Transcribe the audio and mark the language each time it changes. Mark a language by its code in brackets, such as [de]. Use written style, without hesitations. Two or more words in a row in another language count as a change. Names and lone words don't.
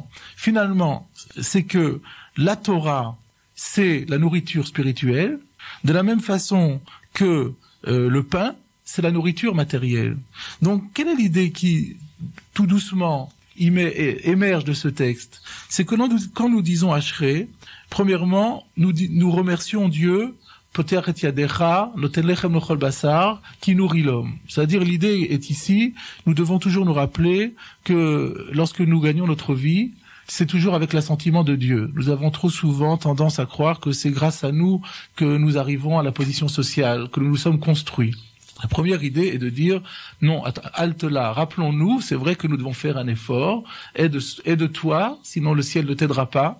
[fr] Finalement, c'est que la Torah, c'est la nourriture spirituelle, de la même façon que le pain, c'est la nourriture matérielle. Donc, quelle est l'idée qui, tout doucement, émerge de ce texte? C'est que quand nous disons Ashrei, premièrement, nous remercions Dieu, [he] פותר את ידך נותן לחם לאוכל בשר, [fr] qui nourrit l'homme. C'est-à-dire, l'idée est ici, nous devons toujours nous rappeler que lorsque nous gagnons notre vie, c'est toujours avec l'assentiment de Dieu. Nous avons trop souvent tendance à croire que c'est grâce à nous que nous arrivons à la position sociale, que nous nous sommes construits. La première idée est de dire, non, halte là, rappelons-nous, c'est vrai que nous devons faire un effort, aide-toi, sinon le ciel ne t'aidera pas.